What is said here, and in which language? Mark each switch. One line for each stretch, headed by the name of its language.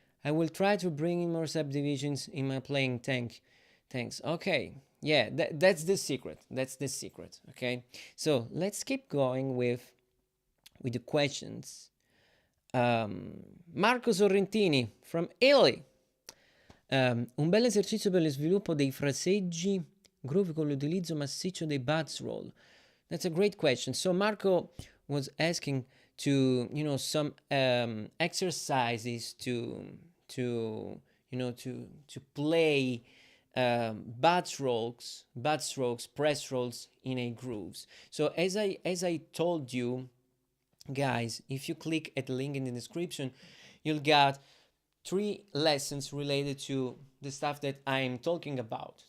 English: I will try to bring in more subdivisions in my playing. Thanks. Okay. Yeah, that's the secret. That's the secret. Okay. So let's keep going with the questions. Marco Sorrentini from Italy.
Italian: Un bel esercizio per lo sviluppo dei fraseggi groove con l'utilizzo massiccio dei buzz roll.
English: That's a great question. So Marco was asking to, you know, some exercises to you know, to play bud strokes, press rolls in a grooves. So as I told you guys, if you click at the link in the description, you'll get 3 lessons related to the stuff that I'm talking about.